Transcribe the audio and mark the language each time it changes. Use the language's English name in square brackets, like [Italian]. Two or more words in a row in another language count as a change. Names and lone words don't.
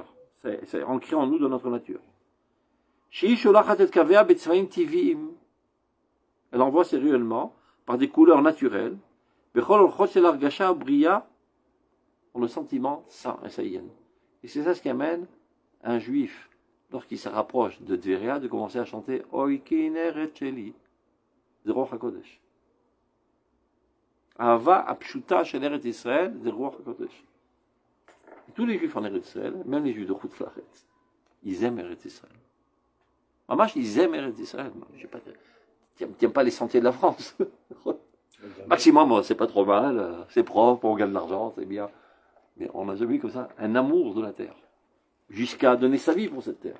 [French] C'est ancré en nous, dans notre nature. Elle envoie ses rayonnements par des couleurs naturelles, pour le sentiment saint et saïen. Et c'est ça ce qui amène un juif, lorsqu'il se rapproche de Dveria, de commencer à chanter [Hebrew] הוי כנרת שלי. זה רוח הקודש. אהבה הפשוטה של ארץ ישראל זה רוח הקודש. [French] tous les juifs en Eretz Israël, même les juifs de [Hebrew] חוץ לארץ, [French] ils aiment Eretz Israël. Mamash, ils aiment Eretz Israël. T'aimes pas les sentiers de la France. Maximum, c'est pas trop mal, c'est propre, on gagne de l'argent, c'est bien. Mais on n'a jamais eu comme ça un amour de la terre. Jusqu'à donner sa vie pour cette terre.